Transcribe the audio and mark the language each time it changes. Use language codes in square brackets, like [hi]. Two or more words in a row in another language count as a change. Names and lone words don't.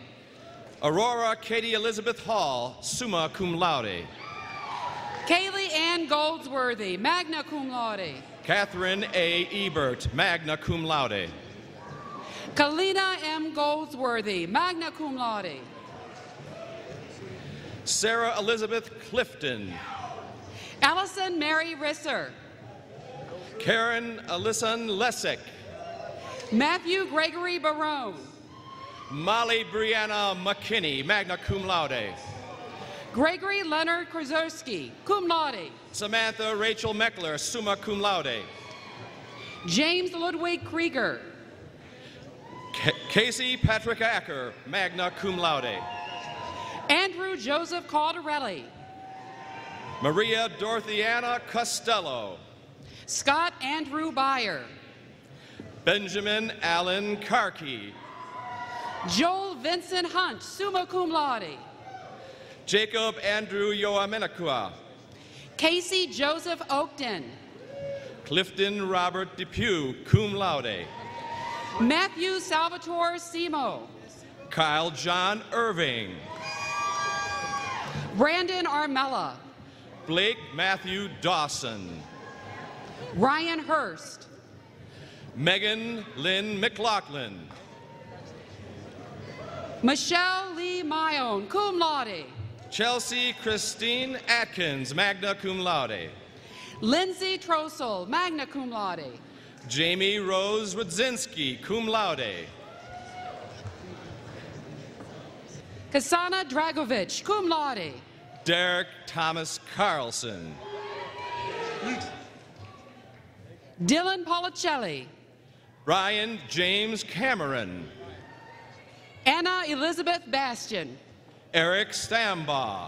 [en] Aurora Katie Elizabeth Hall, [la] summa cum laude. [en] Kaylee Ann Goldsworthy, [la] magna cum laude. [en] Catherine A. Ebert, [la] magna cum laude. [en] Kalina M. Goldsworthy, [la] magna cum laude. [en] Sarah Elizabeth Clifton. Allison Mary Risser. Karen Alyson Lessig. Matthew Gregory Barone. Molly Brianna McKinney, [la] magna cum laude. [en] Gregory Leonard Kraszewski, [la] cum laude. [en] Samantha Rachel Meckler, [la] summa cum laude. [en] James Ludwig Krieger. Casey Patrick Acker, [la] magna cum laude. [en] Andrew Joseph Caldarelli. Maria Dorothiana Costello. Scott Andrew Byer. Benjamin Allen Karki. Joel Vincent Hunt, [la] summa cum laude. [en] Jacob Andrew Yoamenakua. Casey Joseph Oakton. Clifton Robert Depew, [la] cum laude. [en] Matthew Salvatore Simo. Kyle John Irving. Brandon Armella. Blake Matthew Dawson. Ryan Hurst. Megan Lynn McLaughlin. Michelle Lee Mayone, [la] cum laude. [en] Chelsea Christine Atkins, [la] magna cum laude. [en] Lindsay Trossel, [la] magna cum laude. [en] Jamie Rose Rudzinski, [la] cum laude. [en] Kasana Dragovich, [la] cum laude. [en] Derek Thomas Carlson. Dylan Policelli. Ryan James Cameron. Anna Elizabeth Bastian. Eric Stambaugh.